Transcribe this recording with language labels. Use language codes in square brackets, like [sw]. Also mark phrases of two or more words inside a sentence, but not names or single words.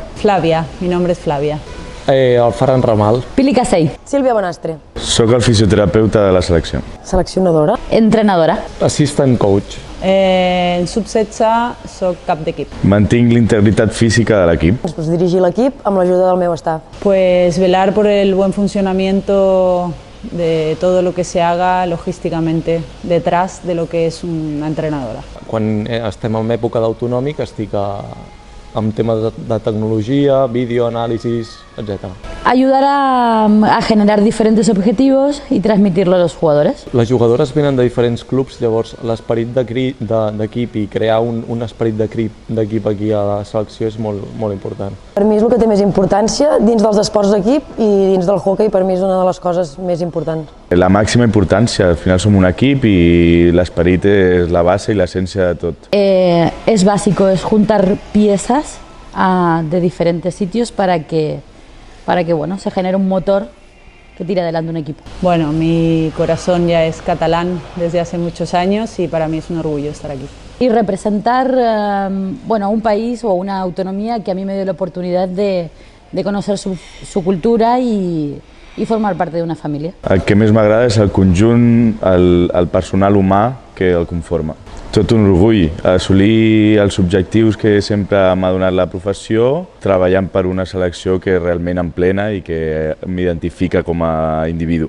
[es] Flavia, mi nombre es Flavia. El Ferran Ramal. Pili Casell. Sílvia Bonastre. [ca] Soc el fisioterapeuta de la selecció. Seleccionadora. Entrenadora. [en] Assistant coach. [ca] En sub-16 soc cap d'equip. Mantinc l'integritat física de l'equip. Després dirigir l'equip amb l'ajuda del meu staff. [es] Pues velar por el buen funcionamiento de todo lo que se haga logísticamente detrás de lo que es una entrenadora. [ca] Quan estem en època d'autonòmic estic amb temes de tecnologia, videoanàlisis, etc. [es] Ayudar a generar diferentes objetivos y transmitirlo a los jugadores. [ca] Les jugadores venen de diferents clubs, llavors l'esperit d'equip i crear un esperit d'equip aquí a la selecció és molt important. Per mi és el que té més importància dins dels esports d'equip i dins del hoquei, per mi és una de les coses més importants. La màxima importància, al final som un equip i l'esperit és la base i l'essència de tot. [es] Es básico, es juntar piezas de diferentes sitios para que bueno, se genere un motor que tire adelante un equipo. Bueno, mi corazón ya es catalán desde hace muchos años y para mí es un orgullo estar aquí. Y representar bueno, un país o una autonomía que a mí me dio la oportunidad de conocer su cultura y formar parte de una família. [ca] El que més m'agrada és el conjunt, el personal humà que el conforma. Tot un orgull, assolir els objectius que sempre m'ha donat la professió, treballant per una selecció que realment em plena i que m'identifica com a individu.